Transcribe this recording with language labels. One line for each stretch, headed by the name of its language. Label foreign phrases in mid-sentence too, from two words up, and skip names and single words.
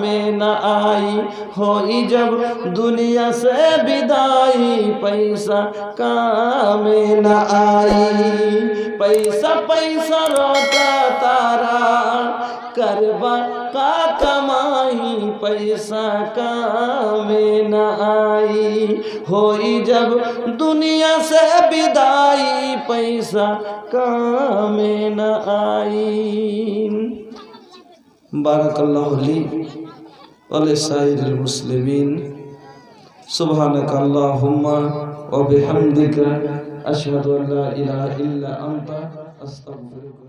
Bhojpuri: न आई होई जब दुनिया से विदाई पैसा काम न आई पैसा पैसा रोता तारा करबा का कमाई पैसा काम न आई होई जब दुनिया से विदाई पैसा काम न आई
Arabic: بارك الله لي ولسائر المسلمين سبحانك اللهم وبحمدك أشهد أن لا إله إلا أنت أستغفرك.